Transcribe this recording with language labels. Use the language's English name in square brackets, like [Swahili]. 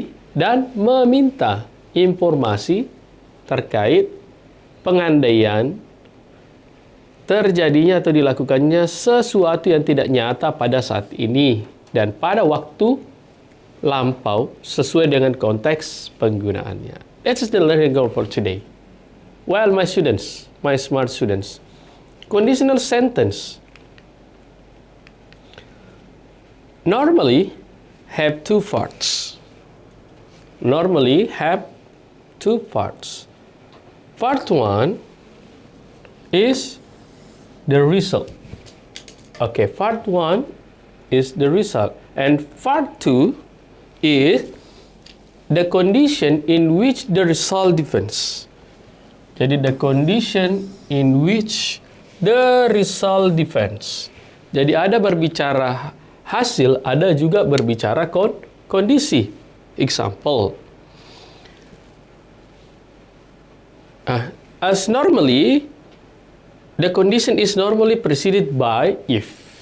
[Indonesian] dan meminta informasi terkait pengandaian terjadinya atau dilakukannya sesuatu yang tidak nyata pada saat ini dan pada waktu lampau sesuai dengan konteks penggunaannya. [English] That's the learning goal for today. Well, my students, my smart students, conditional sentence normally have 2 parts. Normally have 2 parts. Part 1 is the result. Okay, part 1 is the result, and part 2 is the condition in which the result depends. Jadi the condition in which the result depends. [Indonesian] Jadi ada berbicara hasil, ada juga berbicara kondisi. [English] Example. As normally, the condition is normally preceded by if.